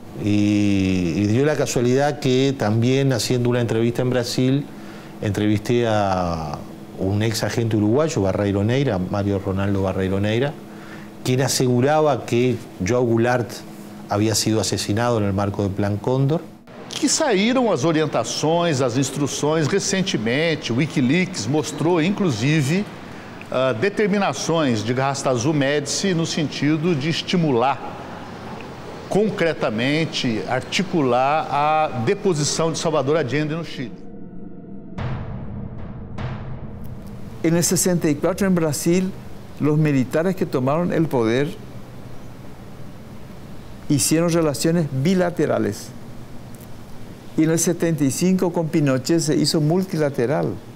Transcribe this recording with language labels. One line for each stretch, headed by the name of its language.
Spanish: Y dio la casualidad que también haciendo una entrevista en Brasil, entrevisté a un ex agente uruguayo, Barreiro Neira, Mario Ronaldo Barreiro Neira, quien aseguraba que João Goulart había sido asesinado en el marco del Plan Cóndor.
Portuguese: Que saíram as orientações, as instruções recentemente. O Wikileaks mostrou, inclusive, determinações de Garrastazu Médici no sentido de estimular concretamente, articular a deposição de Salvador Allende no Chile.
Spanish: En el 64 en Brasil, los militares que tomaron el poder hicieron relaciones bilaterales. Y en el 75 con Pinochet se hizo multilateral.